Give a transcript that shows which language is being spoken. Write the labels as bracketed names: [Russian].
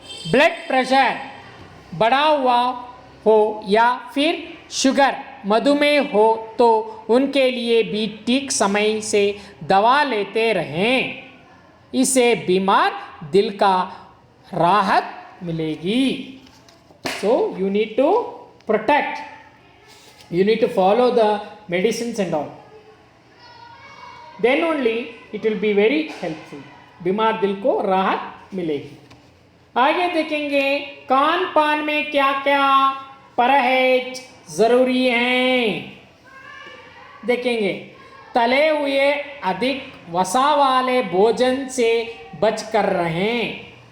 [Hindi] Blood pressure बढ़ा हुआ हो या फिर शुगर, मधुमेह हो तो उनके लिए भी ठीक समय से दवा लेते रहें. इससे बीमार दिल का राहत मिलेगी. [English] So you need to protect. You need to follow the medicines and all. Then only it will be very helpful. [Hindi] बीमार दिल को राहत मिलेगी. आगे देखेंगे खान पान में क्या क्या परहेज ज़रूरी हैं. देखेंगे तले हुए अधिक वसा वाले भोजन से बच कर रहें.